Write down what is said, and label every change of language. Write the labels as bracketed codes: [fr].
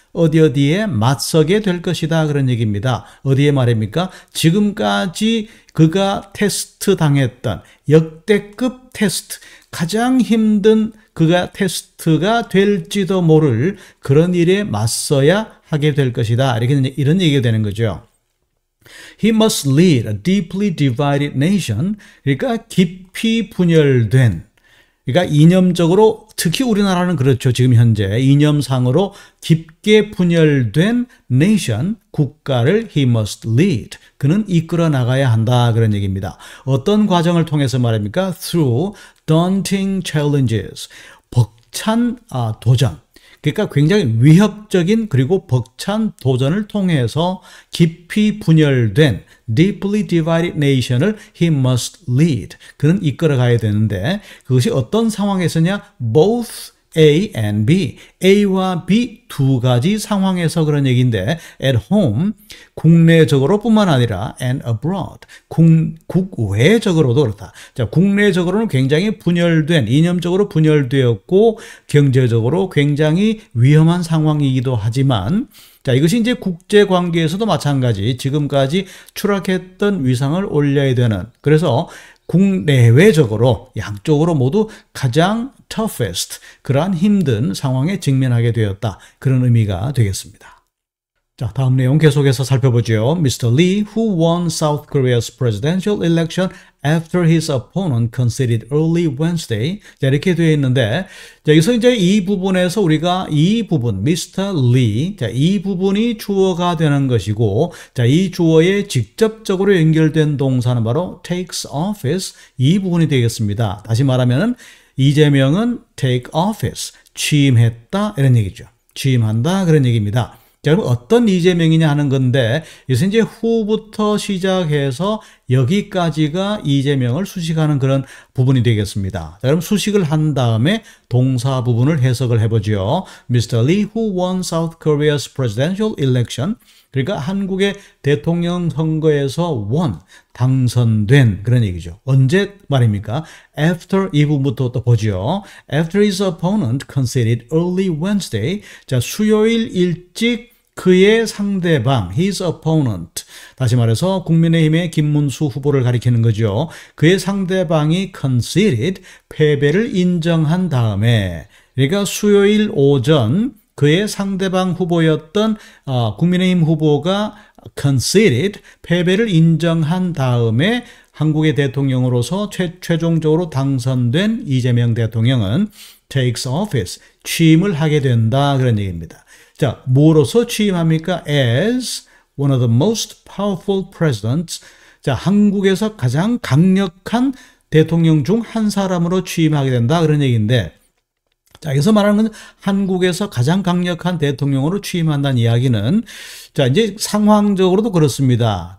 [ko] 어디에 맞서게 될 것이다. 그런 얘기입니다. 어디에 말입니까? 지금까지 그가 테스트 당했던 역대급 테스트, 가장 힘든 그가 테스트가 될지도 모를 그런 일에 맞서야 하게 될 것이다. 이런 얘기가 되는 거죠. [en] He must lead a deeply divided nation. [ko] 그러니까 깊이 분열된, 그러니까 이념적으로, 특히 우리나라는 그렇죠. 지금 현재 이념상으로 깊게 분열된 nation, 국가를 [en] he must lead, [ko] 그는 이끌어 나가야 한다. 그런 얘기입니다. 어떤 과정을 통해서 말입니까? [en] Through daunting challenges, [ko] 벅찬 도전. 그러니까 굉장히 위협적인 그리고 벅찬 도전을 통해서 깊이 분열된 [en] deeply divided nation [ko] 을 [en] he must lead. [ko] 그는 이끌어가야 되는데, 그것이 어떤 상황에서냐? both A and B, A와 B 두 가지 상황에서 그런 얘기인데, [en] at home, [ko] 국내적으로 뿐만 아니라 [en] and abroad, [ko] 국외적으로도 그렇다. 자, 국내적으로는 굉장히 분열된, 이념적으로 분열되었고 경제적으로 굉장히 위험한 상황이기도 하지만, 자, 이것이 이제 국제 관계에서도 마찬가지, 지금까지 추락했던 위상을 올려야 되는, 그래서 국내외적으로 양쪽으로 모두 가장 toughest, 그러한 힘든 상황에 직면하게 되었다. 그런 의미가 되겠습니다. 자, 다음 내용 계속해서 살펴보죠. [en] Mr. Lee, who won South Korea's presidential election after his opponent conceded early Wednesday. [ko] 자, 이렇게 되어 있는데, 자, 여기서 이제 이 부분에서 우리가 이 부분, Mr. Lee, 자, 이 부분이 주어가 되는 것이고, 자, 이 주어에 직접적으로 연결된 동사는 바로 [en] takes office, [ko] 이 부분이 되겠습니다. 다시 말하면은 이재명은 [en] take office, [ko] 취임했다, 이런 얘기죠. 취임한다, 그런 얘기입니다. 자, 그럼 어떤 이재명이냐 하는 건데, 여기서 이제 who부터 시작해서 여기까지가 이재명을 수식하는 그런 부분이 되겠습니다. 자, 그럼 수식을 한 다음에 동사 부분을 해석을 해보죠. [en] Mr. Lee, who won South Korea's presidential election. [ko] 그러니까 한국의 대통령 선거에서 won, 당선된 그런 얘기죠. 언제 말입니까? After 이 부분부터 또 보죠. [en] After his opponent conceded early Wednesday. [ko] 자, 수요일 일찍 그의 상대방, [en] his opponent. [ko] 다시 말해서 국민의힘의 김문수 후보를 가리키는 거죠. 그의 상대방이 conceded, 패배를 인정한 다음에, 그러니까 수요일 오전 그의 상대방 후보였던 국민의힘 후보가 conceded, 패배를 인정한 다음에 한국의 대통령으로서 최종적으로 당선된 이재명 대통령은 [en] takes office, [ko] 취임을 하게 된다 그런 얘기입니다. 자, 뭐로서 취임합니까? [en] As one of the most powerful presidents. [ko] 자, 한국에서 가장 강력한 대통령 중 한 사람으로 취임하게 된다 그런 얘기인데, 자, 여기서 말하는 건 한국에서 가장 강력한 대통령으로 취임한다는 이야기는, 자, 이제 상황적으로도 그렇습니다.